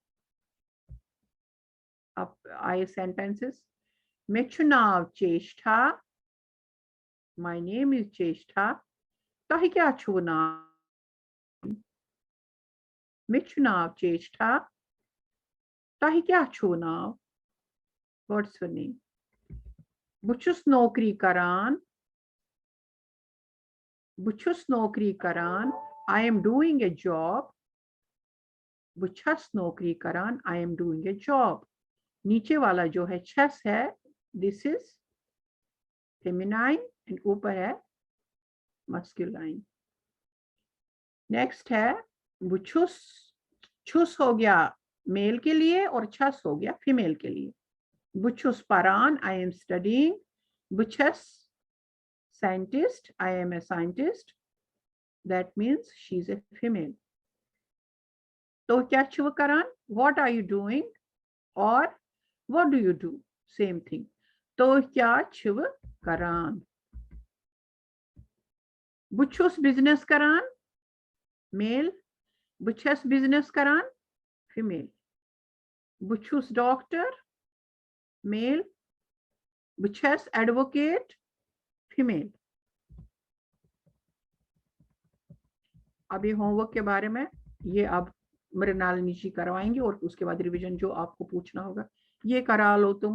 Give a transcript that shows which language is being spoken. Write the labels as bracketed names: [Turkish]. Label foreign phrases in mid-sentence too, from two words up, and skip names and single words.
[Hindi] अब आए सेंटेंसेस, [Kashmiri] मैं चुनाव [Hindi] चेष्टा, [English] my name is [Hindi] चेष्टा, [Kashmiri] तही क्या छुना, मैं चुनाव चेष्टा, तही क्या छुनाव, [English] what's your name, [Kashmiri] बुचुस नौकरी करान, बुचुस नौकरी करान, [English] I am doing a job, [Kashmiri] बुचस नौकरी करान, [English] I am doing a job. [Hindi] नीचे वाला जो है छस है, [English] this is feminine and [Hindi] ऊपर है मस्कुलाइन। नेक्स्ट है बुछुस, छुस हो गया मेल के लिए और छस हो गया फीमेल के लिए। [Kashmiri] बुछुस पारान, [English] I am studying, [Kashmiri] बुछस साइंटिस्ट, [English] I am a scientist, that means she is a female. [Kashmiri] तो क्या छुव करान, [English] what are you doing और what do you do, same thing। [Kashmiri] तो क्या छुव करान। बुछुस बिजनेस करान मेल, बुछस बिजनेस करान फीमेल, बुछुस डॉक्टर मेल, बुछस एडवोकेट फीमेल। [Hindi] अब ये होमवर्क के बारे में ये अब मृणालिनी जी करवाएंगे और उसके बाद रिवीजन जो आपको पूछना होगा ये करा लो तुम।